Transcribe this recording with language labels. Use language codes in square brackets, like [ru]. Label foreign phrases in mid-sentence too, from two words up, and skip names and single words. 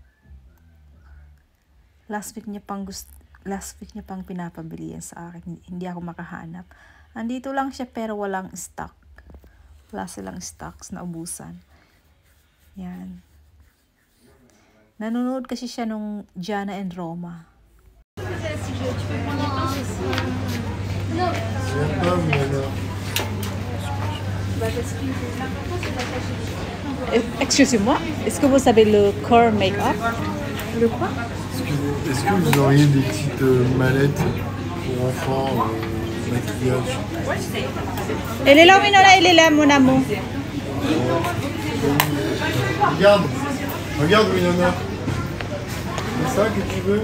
[tl] Last week niya pang pinapabili yan sa akin. Hindi ako makahanap. Andito lang siya pero walang stock. Wala silang stocks na ubusan. Yan. Nanonood kasi siya nung Jana and Roma. [fr] Excusez-moi, est-ce que vous savez le core make-up? Le quoi? Est-ce que vous auriez des petites mallettes pour enfants, maquillage? Elle est là, Winona, elle est là, mon amour. Regarde Winona. C'est ça que tu veux?